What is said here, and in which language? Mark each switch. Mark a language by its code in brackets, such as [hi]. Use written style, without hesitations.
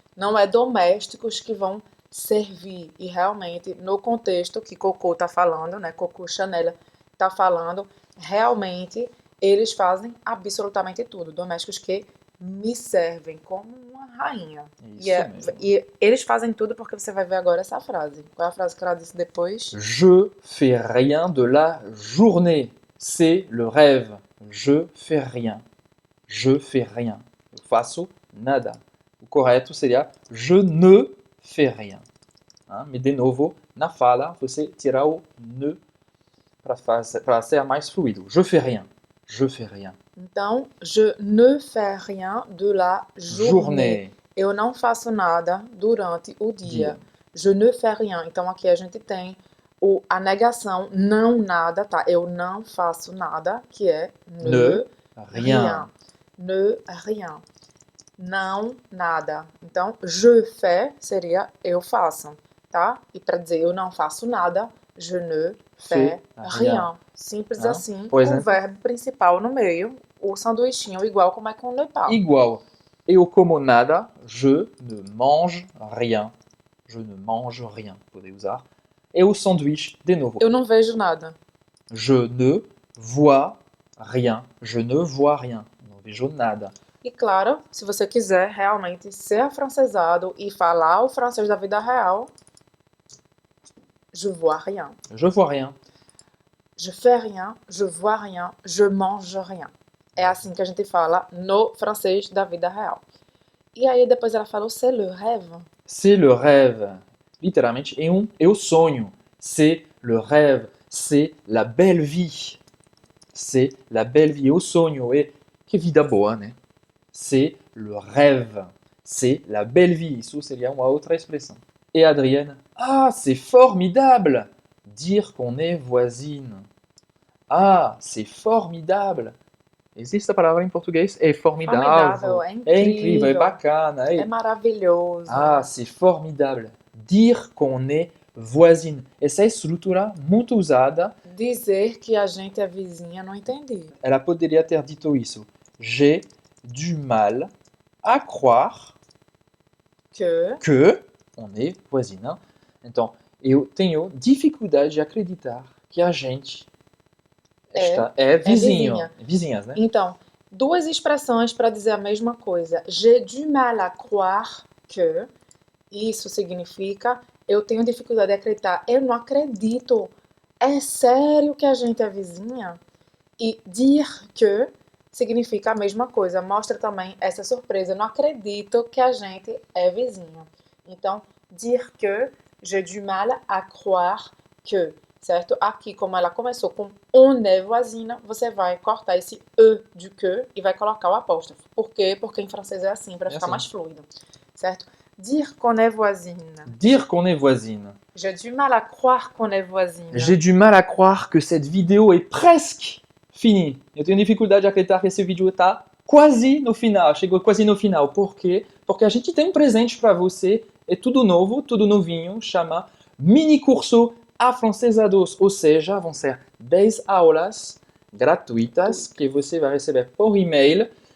[pt] Não é domésticos que vão servir. E realmente, no contexto que Coco tá falando, né? Coco Chanel tá falando, realmente eles fazem absolutamente tudo. Domésticos que me servem como uma rainha. Isso mesmo. E eles fazem tudo porque você vai ver agora essa frase. Qual é a frase que ela disse depois? [fr] Je fais rien de la journée. C'est le rêve. Je fais rien. Je fais rien. [pt] Eu faço nada. O correto seria [fr] je ne fais rien. [pt] Mas de novo, na fala, você tira o ne para ser mais fluido. [fr] Je fais rien. Je fais rien. Então, je ne fais rien de la journée. [pt] Eu não faço nada durante o dia. [fr] Je ne fais rien. [pt] Então, aqui a gente tem a negação não nada, tá? Eu não faço nada, que é ne rien. Ne rien. Não nada. Então, [fr] je fais [pt] seria eu faço, tá? E para dizer eu não faço nada, [fr] je ne fais rien. [pt] Simples assim, com o verbo principal no meio, o sanduichinho igual como é com ne pas. Igual. Eu como nada, [fr] je ne mange rien. Je ne mange rien. [pt] Pode usar. E o sanduíche, de novo. Eu não vejo nada. [fr] Je ne vois rien. Je ne vois rien. [pt] Não vejo nada. E claro, se você quiser realmente ser afrancesado e falar o francês da vida real, [fr] je vois rien. Je vois rien. Je fais rien, je vois rien, je mange rien. [pt] É assim que a gente fala no francês da vida real. E aí depois ela falou [fr] c'est le rêve. C'est le rêve. [pt] Literalmente, é o sonho. [fr] C'est le rêve. C'est la belle vie. C'est la belle vie. [pt] É o sonho. É que vida boa, né? [fr] C'est le rêve. C'est la belle vie. [pt] Isso seria uma outra expressão. [fr] Et Adrienne, ah, c'est formidable. Dire qu'on est voisine. Ah, c'est formidable. [pt] Existe a palavra em português? É formidável. Formidável, é incrível. É incrível, é bacana. É maravilhoso. [fr] Ah, c'est formidable. Dire qu'on est voisine. [pt] Essa é a estrutura muito usada. Dizer que a gente é vizinha, não entendi. Ela poderia ter dito isso. [fr] J'ai du mal à croire que on est voisine. Hein? [pt] Então, eu tenho dificuldade de acreditar que a gente é vizinho. vizinha. Vizinhas, né? Então, duas expressões para dizer a mesma coisa. [fr] J'ai du mal à croire que. [pt] Isso significa eu tenho dificuldade de acreditar. Eu não acredito. É sério que a gente é vizinha? E dire que significa a mesma coisa. Mostra também essa surpresa. Eu não acredito que a gente é vizinha. [fr] Então, dire que, j'ai du mal à croire que. Certo? [pt] Aqui, como ela começou com [fr] on est voisine, [pt] você vai cortar esse e de que e vai colocar o apóstrofo. Por quê? Porque em francês é assim, para ficar assim. mais fluido. Certo? [fr] Dire qu'on est voisine. Dire qu'on est voisine. J'ai du mal à croire qu'on est voisine. J'ai du mal à croire que cette vidéo est presque finie. [pt] Eu tenho dificuldade de acreditar que esse vídeo está quase no final, chegou quase no final. Por quê? Porque a gente tem um presente para você, é tudo novo, tudo novinho, chama Mini Curso A Francesa 2, ou seja, vão ser 10 aulas gratuitas que você vai receber por e-mail.